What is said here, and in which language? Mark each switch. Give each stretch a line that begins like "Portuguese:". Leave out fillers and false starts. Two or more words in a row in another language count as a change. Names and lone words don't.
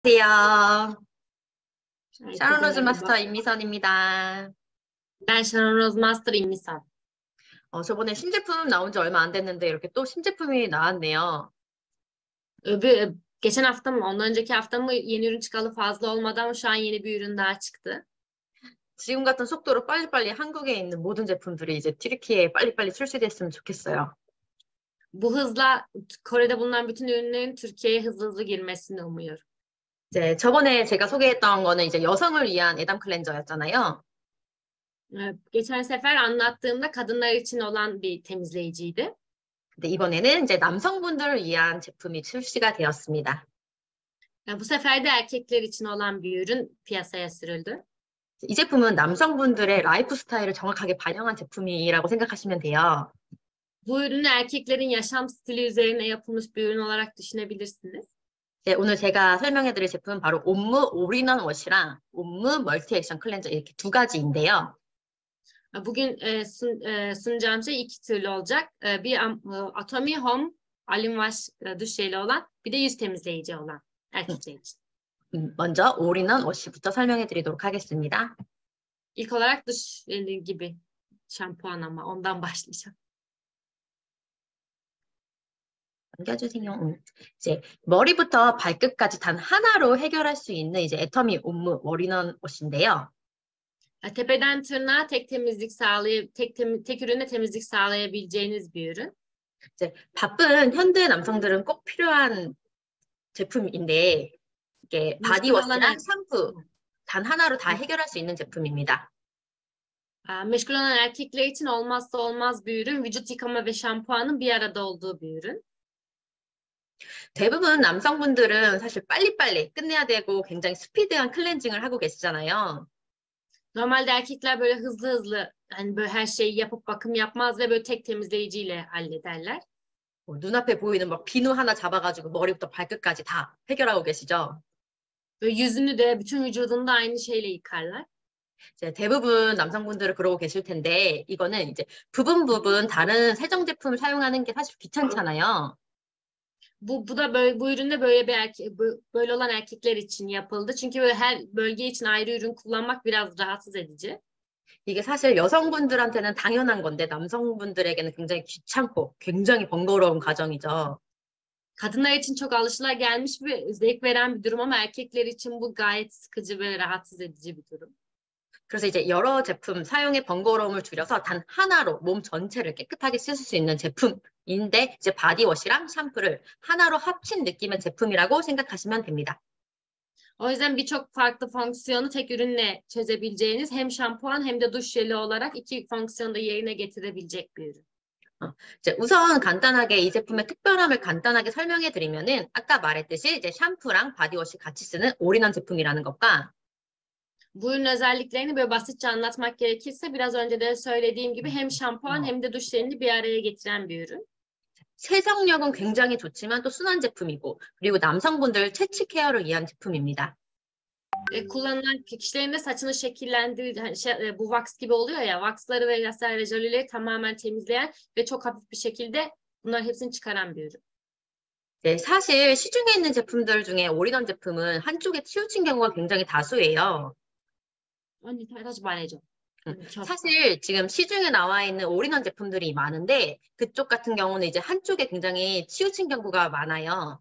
Korean: 안녕하세요. 샤론
Turkish: Herkese
Korean: 로즈 마스터
Turkish: merhaba.
Korean: 임미선입니다.
Turkish: Ben Sharon Rose Master İmmisal.
Korean: 저번에 신제품 나온 지 얼마 안 됐는데 이렇게 또 신제품이 나왔네요.
Turkish: Geçen hafta mı, ondan önceki hafta mı yeni ürün çıkalı fazla olmadı ama şu an yeni bir ürün daha çıktı.
Korean: 지금 같은 속도로 빨리빨리 한국에 있는 모든 제품들이 이제 튀르키예에 빨리빨리 출시됐으면 좋겠어요.
Turkish: Bu hızla Kore'de bulunan bütün ürünlerin Türkiye'ye hızlı hızlı girmesini umuyorum.
Korean: 이제 저번에 제가 소개했던 거는 이제 여성을 위한 에담 클렌저였잖아요.
Turkish: Geçen sefer anlattığımda kadınlar için olan bir temizleyiciydi.
Korean: 근데 이번에는 이제 남성분들을 위한 제품이 출시가 되었습니다.
Turkish: Bu sefer de erkekler için olan bir ürün piyasaya sürüldü.
Korean: 이 제품은 남성분들의 라이프 스타일을 정확하게 반영한 제품이라고 생각하시면 돼요.
Turkish: Bu ürünü erkeklerin yaşam stili üzerine yapılmış bir ürün olarak düşünebilirsiniz.
Korean: 네, 오늘 제가 설명해드릴 제품은 바로 옴무 올인원 워시랑 옴무 멀티 액션 클렌저 이렇게 두 가지인데요.
Turkish: Bugün sunacağım şey iki türlü olacak. Bir Atomy Home Alin Wash duş jeli olan, bir de yüz temizleyici olan erkekler için.
Korean: 먼저 올인원 워시부터 설명해드리도록 하겠습니다.
Turkish: İlk olarak duş jeli gibi şampuan ama ondan başlayacağım.
Korean: 넘겨주세요. 이제 머리부터 발끝까지 단 하나로 해결할 수 있는 이제 애터미 옴무 올인원 워시인데요.
Turkish: Tepeden tırnağa tek temizlik tek ürünle temizlik sağlayabileceğiniz bir ürün.
Korean: 이제 바쁜 현대 남성들은 꼭 필요한 제품인데 이게 바디워시랑 샴푸 단 하나로 다 해결할 수 있는 제품입니다.
Turkish: Meşgul olan erkekler için olmazsa olmaz bir ürün. Vücut yıkama ve şampuanın bir arada olduğu bir ürün.
Korean: 대부분 남성분들은 사실 빨리빨리 끝내야 되고 굉장히 스피드한 클렌징을 하고 계시잖아요.
Turkish: Normalde erkekler böyle hızlı hızlı hani böyle her şeyi yapıp bakım yapmaz ve böyle tek temizleyiciyle hallederler.
Korean: 눈앞에 보이는 막 비누 하나 잡아가지고 머리부터 발끝까지 다 해결하고 계시죠.
Turkish: Böyle yüzünü de bütün vücudunu da aynı şeyle yıkarlar.
Korean: 이제 대부분 남성분들은 그러고 계실 텐데 이거는 이제 부분 다른 세정 제품을 사용하는 게 사실 귀찮잖아요.
Turkish: Bu üründe böyle böyle olan erkekler için yapıldı. Çünkü böyle her bölge için ayrı ürün kullanmak biraz rahatsız edici.
Korean: 이게 사실 여성분들한테는 당연한 건데 남성분들에게는 굉장히 귀찮고 굉장히 번거로운 과정이죠.
Turkish: Kadınlar için çok alışılagelmiş ve zevk veren bir durum ama erkekler için bu gayet sıkıcı ve rahatsız edici bir durum.
Korean: 그래서 이제 여러 제품 사용의 번거로움을 줄여서 단 하나로 몸 전체를 깨끗하게 씻을 수 있는 제품인데 이제 바디워시랑 샴푸를 하나로 합친 느낌의 제품이라고 생각하시면 됩니다.
Turkish: O yüzden birçok farklı fonksiyonu tek ürünle çözebileceğiniz hem şampuan hem de duş jeli olarak iki fonksiyonu da yerine getirebilecek bir ürün.
Korean: 이제 우선 간단하게 이 제품의 특별함을 간단하게 설명해 드리면은 아까 말했듯이 이제 샴푸랑 바디워시 같이 쓰는 올인원 제품이라는 것과
Turkish: Bu ürün özelliklerini böyle basitçe anlatmak gerekirse biraz önce de söylediğim gibi hem şampuan hem de duş jelini bir araya getiren bir ürün.
Korean: 세정력은 굉장히 좋지만 또 순한 제품이고 그리고 남성분들 채취 케어를 위한 제품입니다.
Turkish: Kullanılan kişilerin de saçını şekillendirir, bu wax gibi oluyor ya, waxları ve vesaire jöleleri tamamen temizleyen ve çok hafif bir şekilde bunların hepsini çıkaran bir ürün.
Korean: 네, 사실 시중에 있는 제품들 중에 올인원 제품은 한쪽에 치우친 경우가 굉장히 다수예요. 언니 다시 말해줘. 사실 지금 시중에 나와 있는 올인원 제품들이 많은데 그쪽 같은 경우는 이제 한쪽에 굉장히 치우친 경우가 많아요.